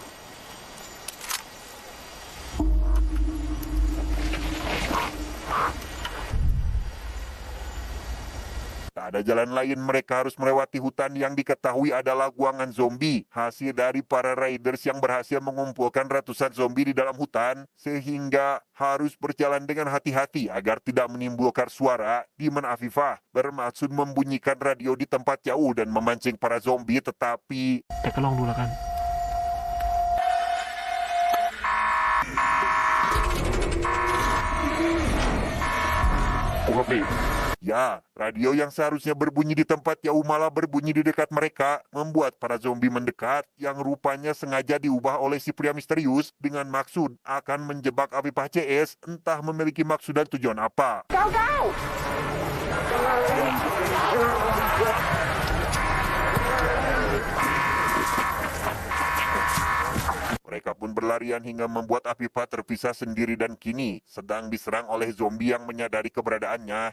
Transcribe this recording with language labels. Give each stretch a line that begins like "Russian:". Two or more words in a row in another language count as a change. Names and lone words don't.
Indonesian: Tak ada jalan lain, mereka harus melewati hutan yang diketahui adalah guangan zombie, hasil dari para raiders yang berhasil mengumpulkan ratusan zombie di dalam hutan, sehingga harus berjalan dengan hati-hati agar tidak menimbulkan suara, di mana Afifah bermaksud membunyikan radio di tempat jauh dan memancing para zombie, tetapi
Thai: แต่ก็ลองดูแล้วกัน ปกติ
Indonesian: ya, radio yang seharusnya berbunyi di tempat jauh malah berbunyi di dekat mereka, membuat para zombie mendekat yang rupanya sengaja diubah oleh si pria misterius dengan maksud akan menjebak Afifah CS, entah memiliki maksud dan tujuan apa. Mereka pun berlarian hingga membuat Afifah terpisah sendiri dan kini sedang diserang oleh zombie yang menyadari keberadaannya.